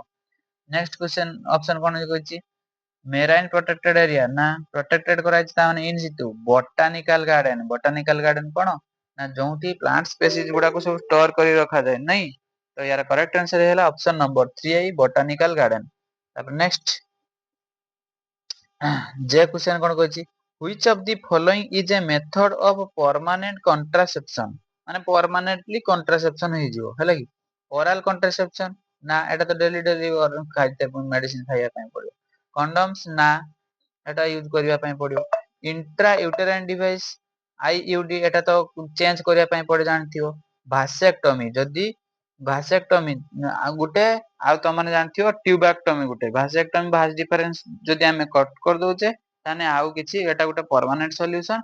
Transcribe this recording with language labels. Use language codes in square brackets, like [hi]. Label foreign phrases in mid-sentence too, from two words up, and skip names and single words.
[en] next question option [or] କଣ କହିଛି [en] marine protected area [or] ନା ପ୍ରୋଟେକ୍ଟେଡ କରାଯାଇଛି ତା ମାନେ [en] in situ botanical garden botanical garden [or] କଣ ନା ଯୋଉଠି [en] plant species [or] ଗୁଡାକୁ ସବୁ ଷ୍ଟୋର କରି ରଖାଯାଏ ନାଇଁ। ତ ୟାର [en] correct answer [or] ହେଲା [en] option number 3 botanical garden. [or] ତାପରେ ନେକ୍ସଟ ଯେ କ୍ୱେଶ୍ଚନ କଣ କହିଛି [en] which of the following is a method of permanent contraception [or] ମାନେ [en] permanently contraception [or] ହେଇଯିବ ହେଲା କି [en] oral contraception [or] ନା ଏଟା ତ [en] daily daily [or] ଖାଇତେ ମେଡିସିନ ଖାଇବା ପାଇଁ ପଡିବ। କଣ୍ଡମ୍ସ ନା ଏଟା ୟୁଜ କରିବା ପାଇଁ ପଡିବ। [en] intra uterine device IUD [or] ଏଟା ତ ଚେଞ୍ଜ କରିବା ପାଇଁ ପଡେ ଜାଣିଥିବ। ଭାସେକ୍ଟମି ଯଦି ଭାସେକ୍ଟମି ଆଉ ଗୋଟେ ଆଉ ତମାନେ ଜାଣିଥିବ ଟ୍ୟୁବାକ୍ଟମି ଗୋଟେ ଭାସେକ୍ଟମି [en] vas deferens [or] ଯଦି ଆମେ କଟ କରିଦଉଛେ ତାହେଲେ ଆଉ କିଛି ଏଟା ଗୋଟେ [en] permanent solution.